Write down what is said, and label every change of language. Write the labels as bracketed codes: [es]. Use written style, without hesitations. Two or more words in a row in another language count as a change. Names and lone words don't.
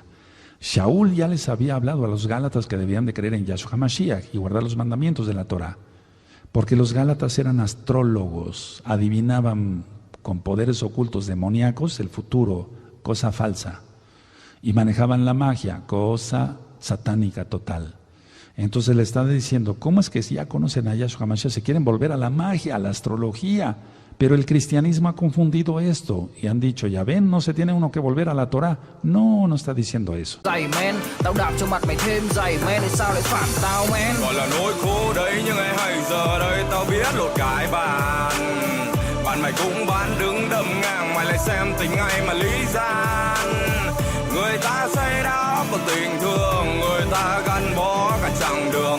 [es] Shaul ya les había hablado a los Gálatas que debían de creer en Yahshua HaMashiach y guardar los mandamientos de la Torah, porque los Gálatas eran astrólogos, adivinaban con poderes ocultos demoníacos el futuro, cosa falsa, y manejaban la magia, cosa satánica total. Entonces le está diciendo, ¿cómo es que si ya conocen a Yahshua HaMashiach se quieren volver a la magia, a la astrología? Pero el cristianismo ha confundido esto y han dicho, ya ven, no se tiene uno que volver a la Torah. No, no está diciendo eso. [vi] Người ta say đắm một tình thương, người ta gắn bó cả chặng đường.